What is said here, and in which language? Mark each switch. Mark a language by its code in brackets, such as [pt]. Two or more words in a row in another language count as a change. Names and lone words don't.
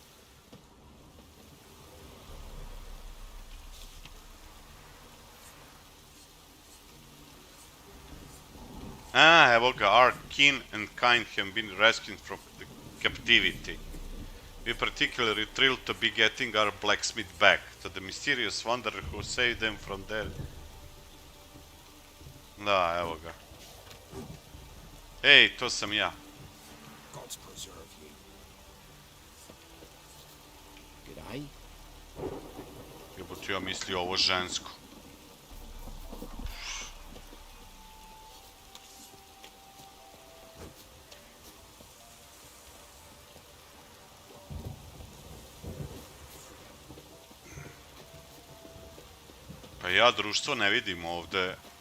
[sr] Evo ga, [en] our kin and kind have been rescued from the captivity. We particularly thrilled to be getting our blacksmith back, to the mysterious wanderer who saved them from there. [sr] Da, evo ga. Ej, to sam ja. [en] God's preserve you. G'day. [sr] Jebote, ja mislio ovo žensko. Pa ja društvo ne vidim ovde.